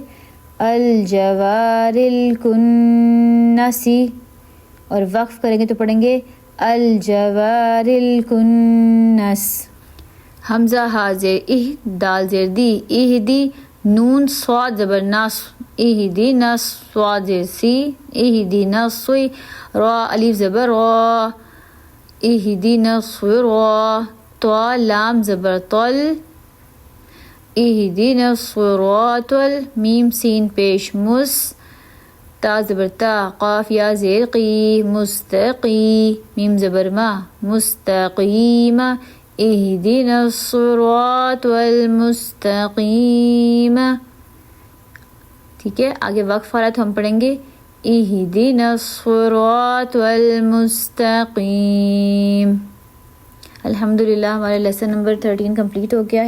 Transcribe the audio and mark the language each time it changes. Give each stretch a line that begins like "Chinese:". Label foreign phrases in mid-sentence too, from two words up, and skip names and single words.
Arabic: الجوار الکنسی،
Urdu: اور وقف کریں گے تو پڑھیں گے
Arabic: الجوار الکنس.
Urdu: حمزہ حاضر اہ، دال زیر دی، اہدی، نون صاد زبر ناس، اہدی نس، صاد زیر سی، اہدی نسوی، را الف زبر را، اہدی نسوی را، تو لام زبر طل، اہدی نسوی را طل، میم سین پیش مس، تا زبر تا، قاف یا زیر قی، مستقی، میم زبر ما، مستقیم،
Arabic: اہدنا الصراط المستقیم.
Urdu: ٹھیک ہے، آگے وقف آ رہا ہے تو ہم پڑھیں گے
Arabic: اہدنا الصراط المستقیم۔
Urdu: الحمدللہ ہمارا لیسن نمبر 13 کمپلیٹ ہو گیا ہے۔